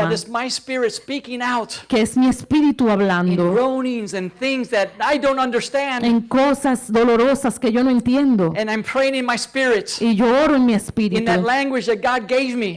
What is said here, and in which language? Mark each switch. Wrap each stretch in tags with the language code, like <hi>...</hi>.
<en>that is my spirit speaking out</en> <es>que es mi espíritu</es> <en>in</en> <es>hablando</es> <en>groanings and things that I don't understand.</en> <es>en cosas dolorosas que yo no entiendo.</es> <en>And I'm praying in my spirit,</en> <es>Y yo oro en mi</es> <en>in</en> <es>espíritu,</es> <en>that language that God gave me.</en>